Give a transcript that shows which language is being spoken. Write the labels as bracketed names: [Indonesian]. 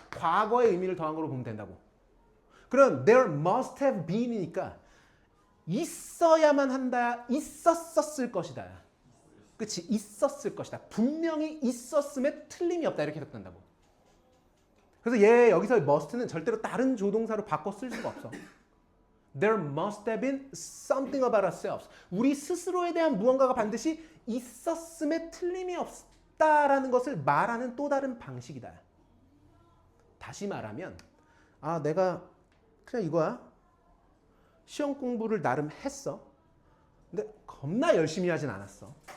[Korean] 과거의 의미를 더한 거로 보면 된다고. 그럼 [English] there must have been [Korean] 이니까 있어야만 한다, 있었을 것이다. 그치? 있었을 것이다. 분명히 있었음에 틀림이 없다. 이렇게 해석된다고. 그래서 얘 여기서 must는 절대로 다른 조동사로 바꿔 쓸 수가 없어. [English] There must have been something about ourselves. [Korean] 우리 스스로에 대한 무언가가 반드시 있었음에 틀림이 없다라는 것을 말하는 또 다른 방식이다. 다시 말하면 내가 그냥 이거야. 시험 공부를 나름 했어. 근데 겁나 열심히 하진 않았어.